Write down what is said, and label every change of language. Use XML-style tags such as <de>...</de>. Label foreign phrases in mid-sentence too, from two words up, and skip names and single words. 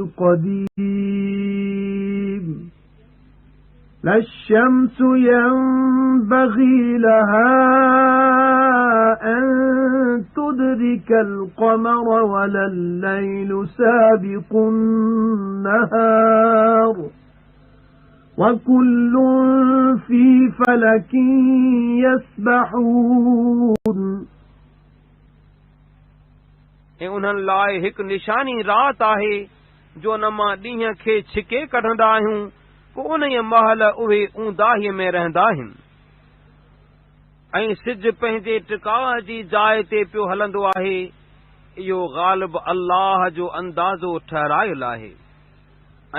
<ar>القديم لا الشمس ينبغي لها أن تدرك القمر ولا الليل سابق النهار وكل في فلك يسبحون</ar> <sd>उन्हनि लाइ हिकु निशानी रात आहे जो न मां ॾींहं खे छिके कढंदा आहियूं पोइ उन महिल उहे ऊंदाहीअ में रहंदा आहिनि ऐं सिज पंहिंजे टिकाउ जी जाइ ते पियो हलंदो आहे इहो ग़ालिब अल्लाह जो अंदाज़ो ठहरायल आहे ऐं</sd>